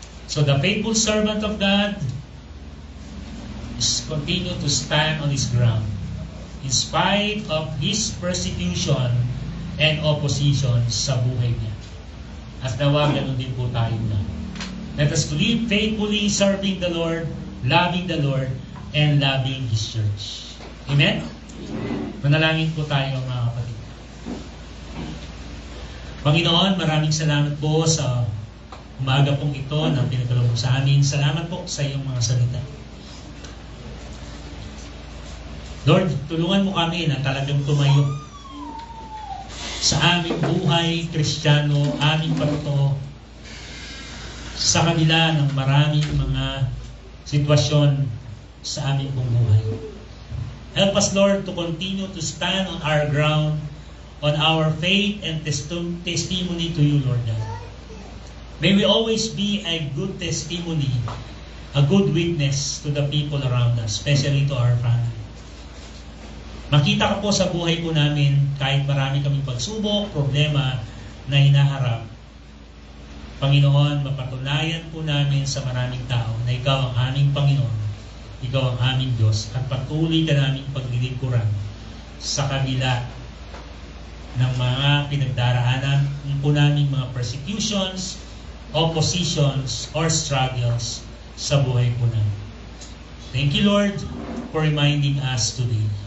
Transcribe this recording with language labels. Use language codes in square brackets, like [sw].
[en] So the faithful servant of God is continue to stand on his ground in spite of his persecution and opposition [tl] sa buhay niya. At nawa, ganun din po tayo na. [en] Let us live faithfully, serving the Lord, loving the Lord, and loving His church. Amen? [tl] Manalangin po tayo, mga kapatid. Panginoon, maraming salamat po sa umaga pong ito na pinagkaloob mo sa amin. Salamat po sa iyong mga salita. Lord, tulungan mo kami na talagang tumayo sa aming buhay, Kristiyano, aming pagtotoo, sa kabila ng maraming mga sitwasyon sa aming buhay. [en] Help us, Lord, to continue to stand on our ground, on our faith and testimony to you, Lord God. May we always be a good testimony, a good witness to the people around us, especially to our family. [tl] Makita ka po sa buhay po namin, kahit marami kaming pagsubok, problema na hinaharap, Panginoon, mapatunayan po namin sa maraming tao na Ikaw ang aming Panginoon, Ikaw ang aming Diyos, at patuloy ka naming paglilingkuran sa kabila ng mga pinagdaraanan po naming mga [en] persecutions, oppositions, or struggles [tl] sa buhay po namin. [en] Thank you, Lord, for reminding us today.